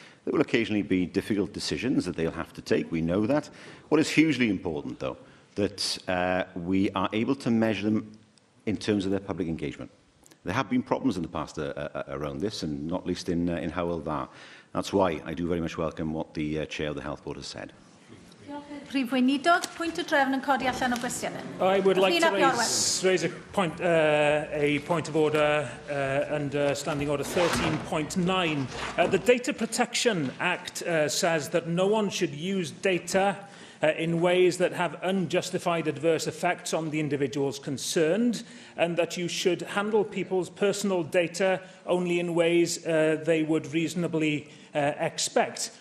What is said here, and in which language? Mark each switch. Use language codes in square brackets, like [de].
[en] There will occasionally be difficult decisions that they'll have to take. We know that. What is hugely important, though, that we are able to measure them in terms of their public engagement. There have been problems in the past around this, and not least in Aelodau'r. That's why I do very much welcome what the Chair of the Health Board has said. [cy] Prif Weinidog, pwynt o drefn yn codi allan o gwestiynau. [en] I would like to raise a point of order under Standing Order 13.9. The Data Protection Act says that no one should use data in ways that have unjustified adverse effects on the individuals concerned, and that you should handle people's personal data only in ways they would reasonably expect.